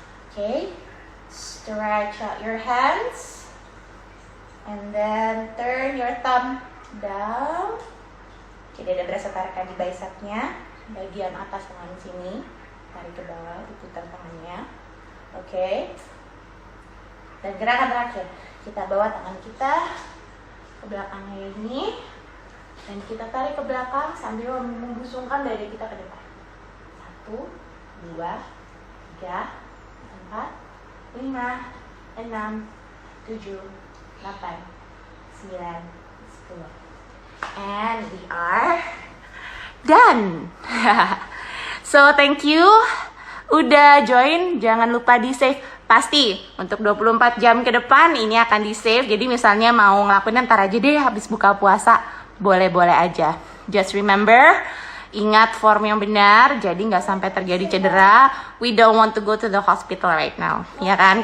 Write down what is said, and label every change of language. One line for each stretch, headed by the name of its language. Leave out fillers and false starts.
English: Okay, stretch out your hands and then turn your thumb down.
Indonesian: Jadi ada berasa tarikan di bicepnya, bagian atas tangan sini, tarik ke bawah, diputar tangannya. Oke. Dan gerakan terakhir, kita bawa tangan kita ke belakangnya ini, dan kita tarik ke belakang sambil membusungkan dada kita ke depan. 1, 2, 3, 4, 5, 6, 7, 8, 9, 10.
English: And we are done. So thank you
Indonesian: udah join. Jangan lupa di save. Pasti untuk 24 jam ke depan ini akan di save. Jadi misalnya mau ngelakuin ntar aja deh habis buka puasa, boleh-boleh aja.
English: Just remember,
Indonesian: ingat form yang benar, jadi nggak sampai terjadi cedera.
English: We don't want to go to the hospital right now,
Indonesian: ya kan?